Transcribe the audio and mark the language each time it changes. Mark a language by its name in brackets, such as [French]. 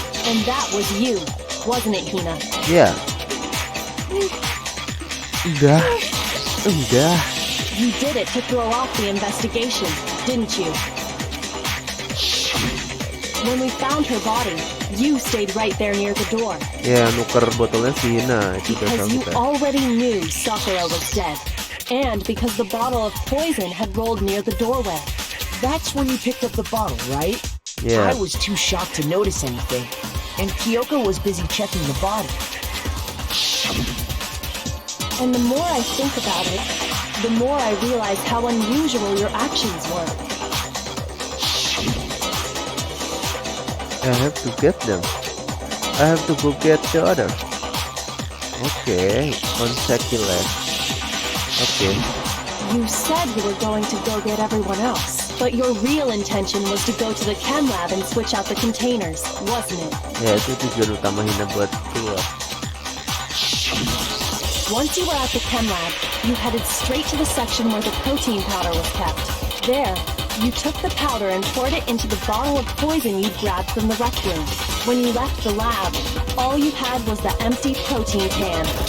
[English] And that was you, wasn't it, Hina? [Indonesian] Ya. Enggak. [English] You did it to throw off the investigation, didn't you? When we found her body, you stayed right there near the door. [Indonesian] Ya, nuker botolnya si Hina itu udah tahu [English] Because you [Indonesian] kita. [English] already knew Sakura was dead. And because the bottle of poison had rolled near the doorway. That's when you picked up the bottle, right? Yeah. I was too shocked to notice anything. And Kyoko was busy checking the body. And the more I think about it, the more I realize how unusual your actions were. I have to get them. I have to go get the other. Okay, on second left. Okay. You said you were going to go get everyone else, but your real intention was to go to the chem lab and switch out the containers, wasn't it? [Indonesian] Ya, itu tujuan utama Hina buat keluar. [English] Once you were at the chem lab, you headed straight to the section where the protein powder was kept. There, you took the powder and poured it into the bottle of poison you grabbed from the rec room. When you left the lab, all you had was the empty protein can.